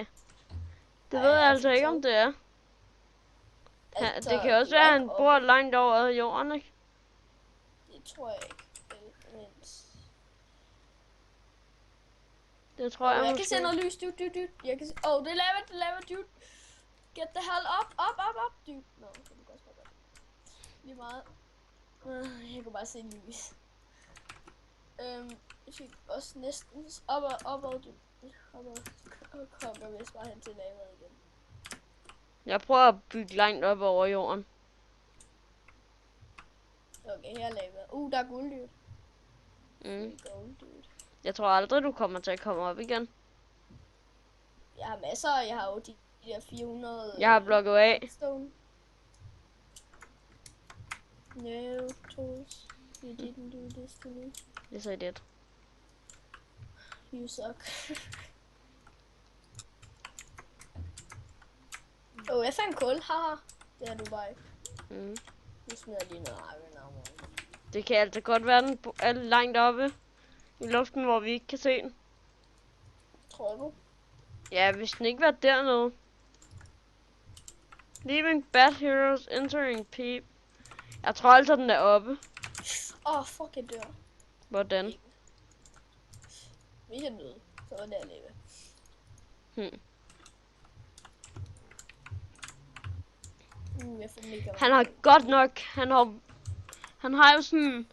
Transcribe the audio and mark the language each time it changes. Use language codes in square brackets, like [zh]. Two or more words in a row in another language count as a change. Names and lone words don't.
[da] Det ved jeg altså ikke, om det er. Altså, Det kan også du er være, at ikke han oppe. bor langt over jorden, ikke? Det tror jeg ikke. Vent. Det tror jeg Jeg måske. kan se noget lys, dude. Jeg kan se... det er lava, dude. [en] Get the hell up, dude. [da] Nå, det kan godt være. Lige meget. Jeg kan bare se lys. Jeg fik også næsten opad, dude. Og kommer vist bare hen til lavaet igen. Jeg prøver at bygge langt op over jorden. Okay, her er lava. Der er guld, dude. Mm. [en] Gold, dude. [da] Jeg tror aldrig, du kommer til at komme op igen. Jeg har masser, jeg har jo de der 400... Jeg har blokket af. [en] Stone. No, tools. You didn't do this to me. [da] Det er det. [en] You suck. [da] Jeg fandt kul, haha. Det er du bare ikke. Mm. Nu smider jeg lige noget [en] iron armor. [da] Det kan altså godt være, den er langt oppe i luften, hvor vi ikke kan se den. Tror du? Ja, hvis den ikke var dernede. [en] Leaving bad heroes, entering peep. [da] Jeg tror altså, den er oppe. Fuck, jeg dør. Hvordan? Hvis jeg døde, så var det at leve. Jeg får mega Han har godt nok, han har jo sådan...